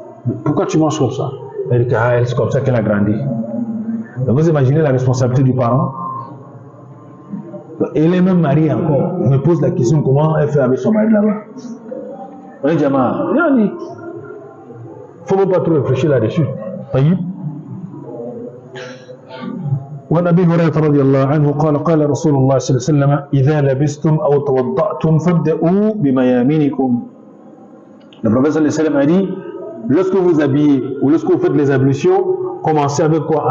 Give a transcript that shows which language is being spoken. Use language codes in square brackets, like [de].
[fr] Mais pourquoi tu manges comme ça? Elle dit que c'est comme ça qu'elle a grandi. Donc vous imaginez la responsabilité du parent. Elle est même mariée encore. On me pose la question comment elle fait avec son mari là-bas. Oui, Jama, il ne faut même pas trop réfléchir là-dessus. [ar] وعن ابي هريره رضي الله عنه قال رسول الله صلى الله عليه وسلم اذا لبستم او توضأتم فابدأوا بميامنكم. [fr] Le prophète [ar] sallallahu alayhi wa sallam [fr] a dit, lorsque vous habillez ou lorsque vous faites les ablutions, commencez avec quoi?